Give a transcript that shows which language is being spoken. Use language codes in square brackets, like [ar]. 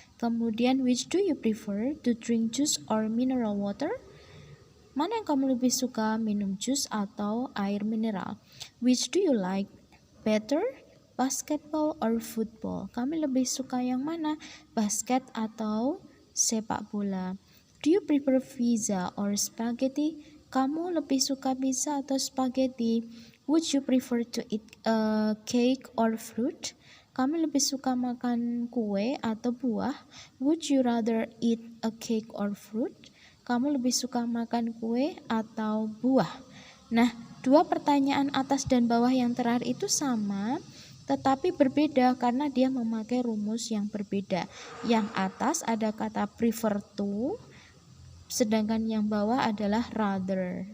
[en] Kemudian, which do you prefer, to drink juice or mineral water? [id] Mana yang kamu lebih suka, minum jus atau air mineral? [en] Which do you like better, basketball or football? [id] Kamu lebih suka yang mana, basket atau sepak bola? [en] Do you prefer pizza or spaghetti? [id] Kamu lebih suka pizza atau spaghetti? [en] Would you prefer to eat cake or fruit? [id] Kamu lebih suka makan kue atau buah? [en] Would you rather eat a cake or fruit? [id] Kamu lebih suka makan kue atau buah? Nah, dua pertanyaan atas dan bawah yang terakhir itu sama, tetapi berbeda karena dia memakai rumus yang berbeda. Yang atas ada kata prefer to, sedangkan yang bawah adalah rather.